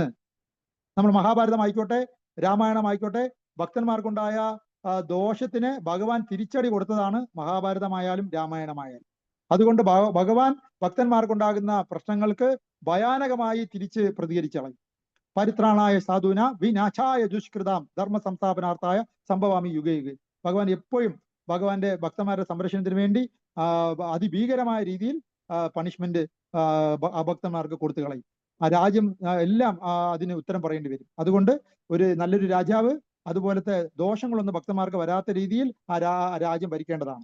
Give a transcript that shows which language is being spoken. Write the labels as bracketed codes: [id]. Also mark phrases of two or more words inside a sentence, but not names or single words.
[ml] നമ്മൾ മഹാഭാരതം ആയിക്കോട്ടെ, രാമായണം ആയിക്കോട്ടെ, ഭക്തന്മാർക്കുണ്ടായ ദോഷത്തിന് ഭഗവാൻ തിരിച്ചടി കൊടുത്തതാണ് മഹാഭാരതമായാലും രാമായണമായാലും. അതുകൊണ്ട് ഭഗവാൻ ഭക്തന്മാർക്കുണ്ടാകുന്ന പ്രശ്നങ്ങൾക്ക് ഭയാനകമായി തിരിച്ച് പ്രതികരിച്ചളയും. [sa] പരിത്രാണായ സാധുന വിനാശായ ദുഷ്കൃതാം ധർമ്മ സംസ്ഥാപനാർത്ഥായ സംഭവാമി യുഗേ യുഗേ. [ml] ഭഗവാൻ എപ്പോഴും ഭഗവാന്റെ ഭക്തന്മാരുടെ സംരക്ഷണത്തിന് വേണ്ടി അതിഭീകരമായ രീതിയിൽ പണിഷ്മെന്റ് അഭക്തന്മാർക്ക് കൊടുത്തു കളയും. ആ രാജ്യം എല്ലാം അതിന് ഉത്തരം പറയേണ്ടി വരും. അതുകൊണ്ട് ഒരു നല്ലൊരു രാജാവ് അതുപോലത്തെ ദോഷങ്ങളൊന്നും ഭക്തന്മാർക്ക് വരാത്ത രീതിയിൽ ആ രാജ്യം ഭരിക്കേണ്ടതാണ്.